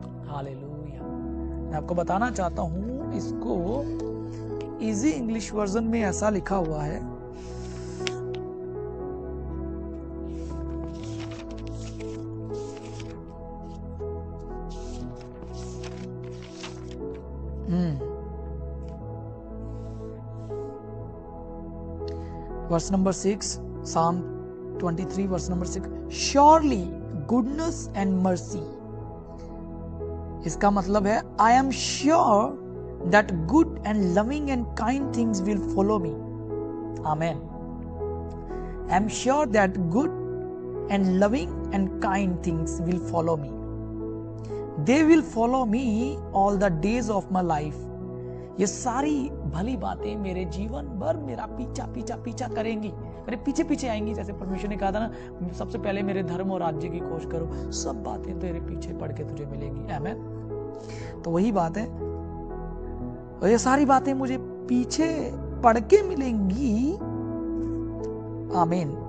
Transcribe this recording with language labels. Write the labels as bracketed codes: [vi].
[hi] Hallelujah. मैं आपको बताना चाहता हूं, इसको इजी इंग्लिश वर्जन में ऐसा लिखा हुआ है, [en] verse number 6, Psalm 23 verse number 6, surely goodness and mercy। [hi] इसका मतलब है [en] I am sure that good and loving and kind things will follow me। Amen। I am sure that good and loving and kind things will follow me। They will follow me all the days of my life। [hi] ये सारी भली बातें मेरे जीवन भर मेरा पीछा पीछा पीछा करेंगी, मेरे पीछे पीछे आएंगी। जैसे परमेश्वर ने कहा था ना, सबसे पहले मेरे धर्म और राज्य की खोज करो, सब बातें तेरे पीछे पड़ के तुझे मिलेंगी। आमेन। तो वही बात है, और ये सारी बातें मुझे पीछे पड़ के मिलेंगी। आमीन।